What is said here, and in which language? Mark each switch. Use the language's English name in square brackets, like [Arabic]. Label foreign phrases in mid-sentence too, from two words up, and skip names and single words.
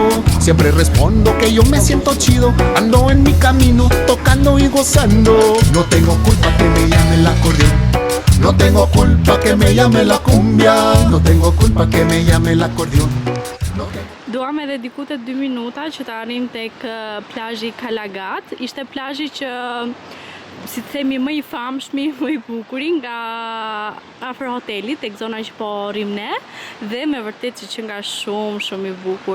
[Spanish] Siempre respondo que yo me siento chido, ando en mi camino, tocando y gozando. No tengo culpa que me llame el acordeón, no tengo culpa que me llame la cumbia, no tengo culpa que me llame el acordeón. [Albanian] Duam edhe dikute 2 minuta që të arrim tek plazhi Kalagat. Ishte plazhi që si të themi më i famshmi, më i bukuri nga afër hotelit, tek zona që po rrim ne, dhe me vërtet që nga shumë i bukur.